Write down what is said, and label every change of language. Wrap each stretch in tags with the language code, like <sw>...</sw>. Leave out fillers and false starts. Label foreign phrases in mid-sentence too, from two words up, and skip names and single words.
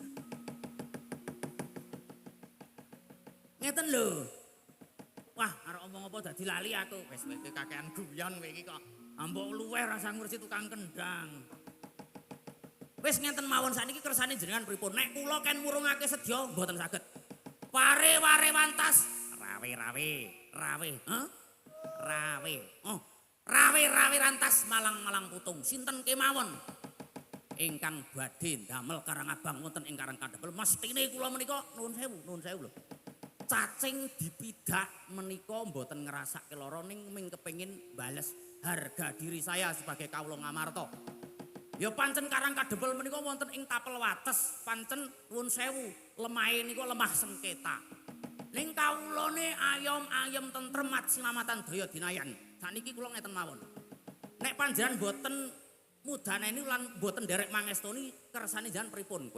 <jv>Ngeten lho. Wah, arep omong apa dadi lali aku. Wis kowe kakean guyon kowe iki kok. Ambok luweh rasa ngurusi tukang kendang. Wis ngenten mawon sakniki kersane jenengan pripun? Nek kula ken murungake sedya mboten saged. Ware-ware wantas, rawe-rawe. Heh? Rawe. Oh, rawe-rawe rantas malang-malang putung. Sinten kemawon ingkang badhe damel Karang Abang wonten ing Karang Kadempel. Mestine kula menika nuwun sewu lho. Cacing dipidak menika mboten ngrasake lara ning ming kepengin bales</jv> <id>harga diri saya sebagai</id> <jv>kawula Ngamarta. Ya pancen Karang Kadempel menika wonten ing tapel wates, pancen nuwun sewu, lemahe niku lemah sengketa. Ning kawulane ayom-ayem tentrem mat sinamatan daya dinayan. Sakniki kula ngeten mawon. Nek panjenengan boten mudaneni lan boten nderek mangestoni kersane jenengan pripun?</jv>